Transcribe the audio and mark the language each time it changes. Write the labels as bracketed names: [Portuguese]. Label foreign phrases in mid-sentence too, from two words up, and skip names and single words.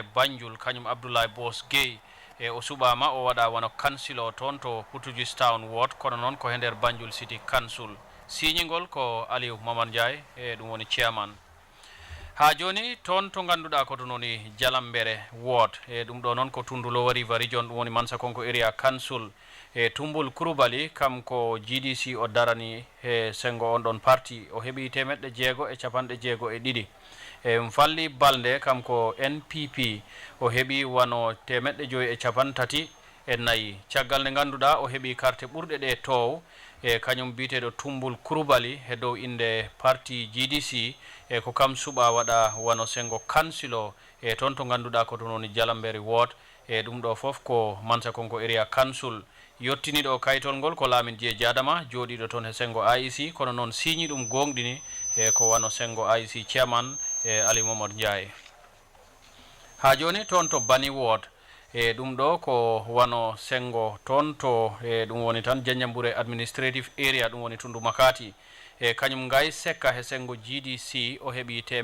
[Fula] Banjul kañum Abdoulaye Boss Gueye e o suɓama o waɗa wano kansilo toon to Portuguese Town ward kono noon ko e nder Banjul City Council signingol ko Aliou Momar Ndiaye e ɗum woni chairman ha joni toon to ganduɗa ko ɗum woni Jalambere ward e ɗum ɗo noon ko Tundulowa River region ɗum woni Mansakonko area council e Tumbul Kurubali kam ko GDC o darani e sengo on ɗon parti o heeɓi 662 e falli balde kam ko NPP o heeɓi wano 534 caggal nde ganduɗa o heeɓi carte ɓurɗe ɗe tow e kañum biteɗo Tumbul Kurubali e dow inde parti GDC e ko kam suɓa waɗa wano sengo kansilo e toon to ganduɗa ko ɗum woni Jalambere ward e ɗum ɗo foof ko Mansakonko area council yottiniɗo kaytol ngol ko Lamin Dié Diadama jooɗiɗo toon e sengo IEC kono noon signi ɗum gonɗini e ko wano sengo IEC chairman e Aliou Momar Ndiaye ha joni toon to Bani ward e ɗum ɗo ko wano sengo toon to e ɗum woni tan Janjambure administrative area ɗum woni Tundu Makati e kañum ngay sekka he sengo GDC o heeɓi